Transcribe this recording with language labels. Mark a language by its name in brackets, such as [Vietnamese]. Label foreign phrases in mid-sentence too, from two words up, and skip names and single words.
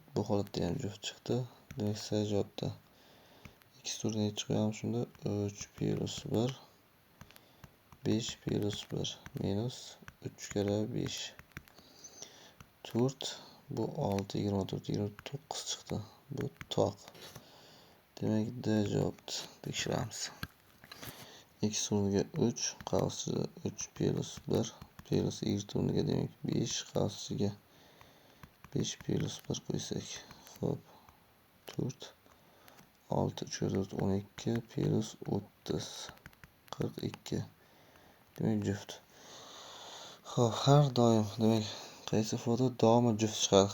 [Uzbek] Bu holatda ham juft chiqdi. Demak, C javobda x o'rniga qo'yamiz shunda 3 plus 1 5 plus 1 minus 3 kara 5 4. Bu 6 24 29 chiqdi. Bu toq. Demak, D javobni tekshiramiz. X o'rniga 3, qavsiga 3 plus 1 plus y o'rniga demak 5, qavsiga 5 plus 1 qo'ysak. Xo'p, 4 6 3 4 12 plus 30 42. Demak, juft. Xo'p, har doim demak qaysi ifoda doimo juft chiqadi?